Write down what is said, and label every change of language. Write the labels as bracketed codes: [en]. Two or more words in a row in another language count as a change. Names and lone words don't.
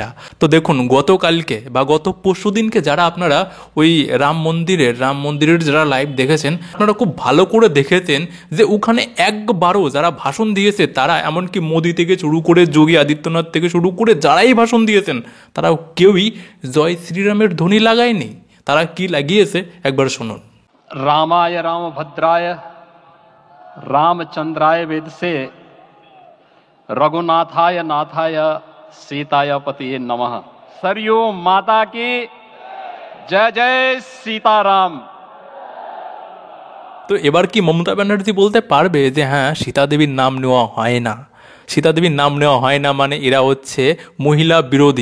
[bn] তো দেখুন গতকালকে বা গত পরশুদিনকে যারা আপনারা ওই রাম মন্দিরের যারা লাইভ দেখেছেন, আপনারা খুব ভালো করে দেখেছেন যে ওখানে একবারও যারা ভাষণ দিয়েছে তারা, এমনকি মোদি থেকে শুরু করে যোগী আদিত্যনাথ থেকে শুরু করে যারাই ভাষণ দিয়েছেন তারা কেউই জয় শ্রীরামের ধ্বনি লাগায়নি। তারা কি লাগিয়েছে একবার শুনুন। [sa] रामाय रामभद्राय रामचंद्राय वेदसे रघुनाथाय नाथाय सीताय पतिये नमः। [hi] सरयू माता की जय जय सीताराम। [bn] তো এবার কি মমতা ব্যানার্জি বলতে পারবে যে হ্যাঁ সীতা দেবীর নাম নেওয়া হয় না, সীতা দেবীর নাম নেওয়া হয় না মানে এরা হচ্ছে মহিলা বিরোধী?